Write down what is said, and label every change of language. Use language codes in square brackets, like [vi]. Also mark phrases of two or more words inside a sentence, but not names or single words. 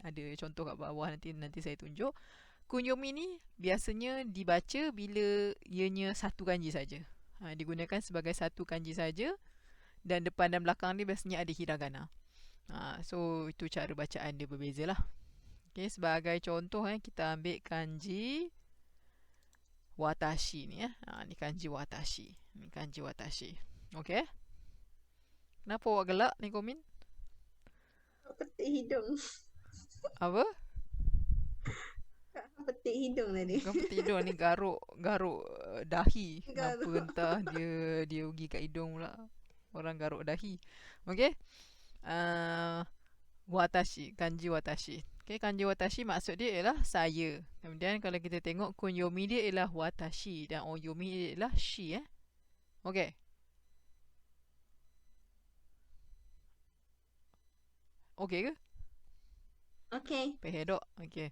[ms] Ada contoh kat bawah, nanti saya tunjuk. Kunyomi ni biasanya dibaca bila ianya satu kanji saja. Digunakan sebagai satu kanji saja dan depan dan belakang dia biasanya ada hiragana. So itu cara bacaan dia berbeza lah. Okay, sebagai contoh kita ambil kanji watashi ni ni kanji watashi. Ni kanji watashi. Okay. Kenapa awak gelak ni Komin? Petik hidung. Apa? Petik hidung tadi. Bukan petik hidung ni, garuk dahi. Kenapa entah dia pergi kat hidung pula. Orang garuk dahi. Okey. Watashi, kanji watashi. Okey, kanji watashi maksud dia ialah saya. Kemudian kalau kita tengok kunyomi dia ialah watashi dan onyomi dia ialah shi Okey. Okey ke? Okey. Pehedok. Okey.